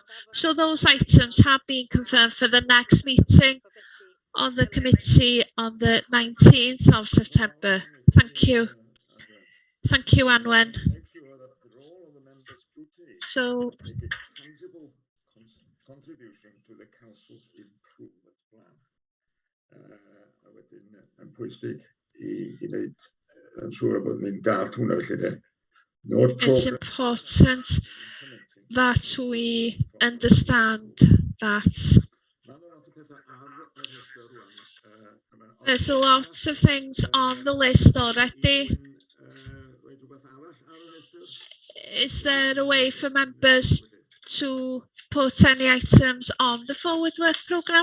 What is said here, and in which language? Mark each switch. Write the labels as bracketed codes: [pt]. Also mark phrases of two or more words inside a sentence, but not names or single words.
[en] So those items have been confirmed for the next meeting of the committee on the 19th of September. Thank you. Thank you, Anwen. So, contribution to the council's improvement plan. [cy] Yn pwysig i wneud yn siŵr bod ni'n dalt hwnna felly de. [en] It's important that we understand that there's a lot of things on the list already. Is there a way for members to put any items on the Forward Work Programme?